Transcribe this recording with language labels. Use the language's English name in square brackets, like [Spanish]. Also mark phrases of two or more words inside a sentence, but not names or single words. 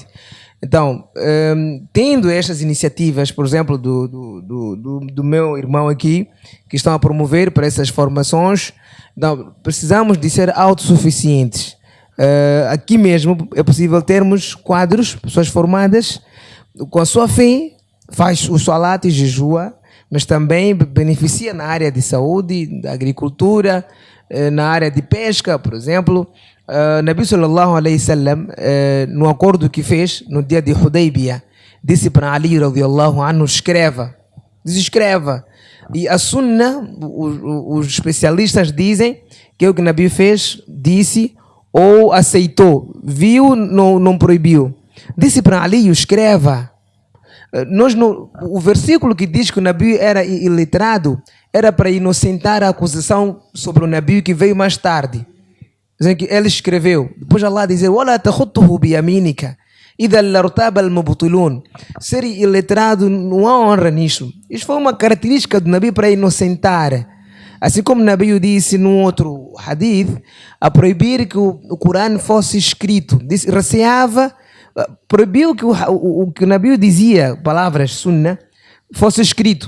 [Portuguese] Então, tendo estas iniciativas, por exemplo, do meu irmão aqui, que estão a promover para essas formações, então, precisamos de ser autossuficientes. Aqui mesmo é possível termos quadros, pessoas formadas com a sua fé, faz o salat e jejua, mas também beneficia na área de saúde, da agricultura, na área de pesca, por exemplo. [Arabic] نبي صلى الله عليه وسلم, [Portuguese] no acordo que fez no dia de Hudaybiyah, disse para Ali [Arabic] رضي الله عنه, [Portuguese] escreva. E a Sunna, os especialistas dizem que é o que Nabi fez, disse ou aceitou, viu, não proibiu. Disse para Ali, escreva. O versículo que diz que o Nabi era iletrado era para inocentar a acusação sobre o Nabi que veio mais tarde. Dizem que ele escreveu. Depois Allah diz: [Arabic] "ولا تخطه بيمينك. إذا لارتاب المبطلون." [Portuguese] Ser iletrado não há honra nisso. Isso foi uma característica do Nabi para inocentar. Assim como o Nabi disse num outro hadith, a proibir que o Corão fosse escrito. Receava, proibiu que o que o Nabi dizia, palavras sunnah, fosse escrito.